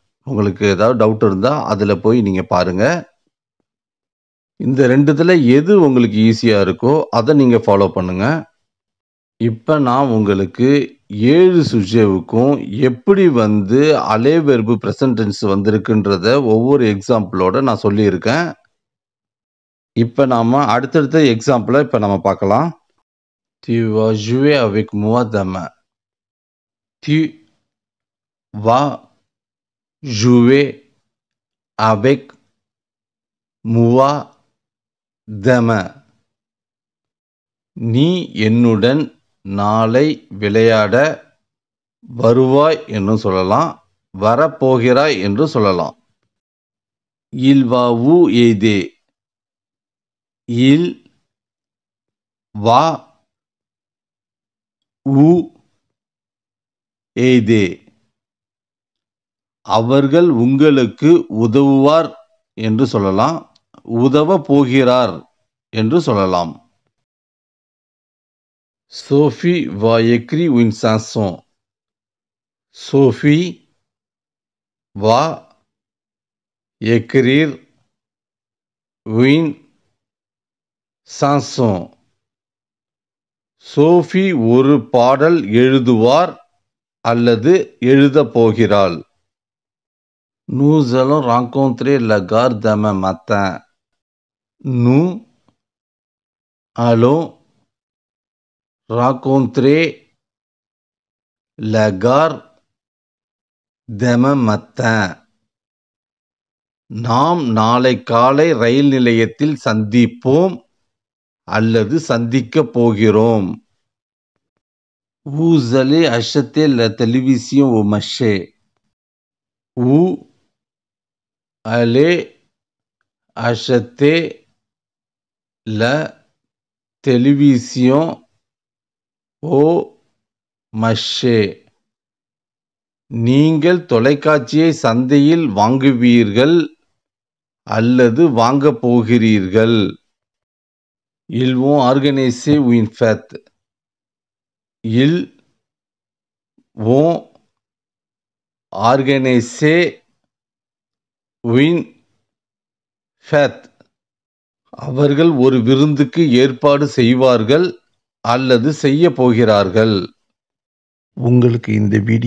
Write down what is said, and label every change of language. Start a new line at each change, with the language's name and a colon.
Tamil: உங்களுக்கு ஏதாவது டவுட் இருந்தால் அதில் போய் நீங்கள் பாருங்கள். இந்த ரெண்டுத்தில் எது உங்களுக்கு ஈஸியாக இருக்கோ அதை நீங்கள் ஃபாலோ பண்ணுங்கள். இப்போ நான் உங்களுக்கு 7 சுஜேவுக்கும் எப்படி அலே வெர்பு ப்ரெசன்ட் டென்ஸ் வந்திருக்குன்றத ஒவ்வொரு எக்ஸாம்பிளோட நான் சொல்லியிருக்கேன். இப்போ நாம அடுத்தடுத்த எக்ஸாம்பிளை இப்போ நம்ம பார்க்கலாம்.
French: Tu vas jouer avec moi demain. Tu vas jouer avec moi demain.
Tamil: நீ என்னுடன் நாளை விளையாட வருவாய் என்று சொல்லலாம், வரப்போகிறாய் என்று சொல்லலாம்.
French: Il va vous aider. Il va vous aider.
Tamil: அவர்கள் உங்களுக்கு உதவுவார் என்று சொல்லலாம், உதவ போகிறார் என்று சொல்லலாம்.
French: Sophie va écrire une chanson. Sophie va écrire une chanson.
Tamil: Sophie ஒரு பாடல் எழுதுவார் அல்லது எழுதப் போகிறாள்.
French: Nous allons rencontrer la gare demain matin. Nous allons rencontrer la gare demain matin.
Tamil: நாம் நாளை காலை ரயில் நிலையத்தில் சந்திப்போம் அல்லது சந்திக்கப் போகிறோம்.
French: Vous allez acheter la télévision au marché. Vous allez acheter la télévision au marché.
Tamil: நீங்கள் தொலைக்காட்சியை சந்தையில் வாங்குவீர்கள் அல்லது வாங்கப் போகிறீர்கள்.
French: Ils vont organiser une fête. Ils vont organiser une fête.
Tamil: அவர்கள் ஒரு விருந்துக்கு ஏற்பாடு செய்வார்கள் அல்லது செய்ய போகிறார்கள். உங்களுக்கு இந்த வீடியோ பிடித்திருக்கும், புரிந்திருக்கும் என்று நான் நம்புகிறேன்.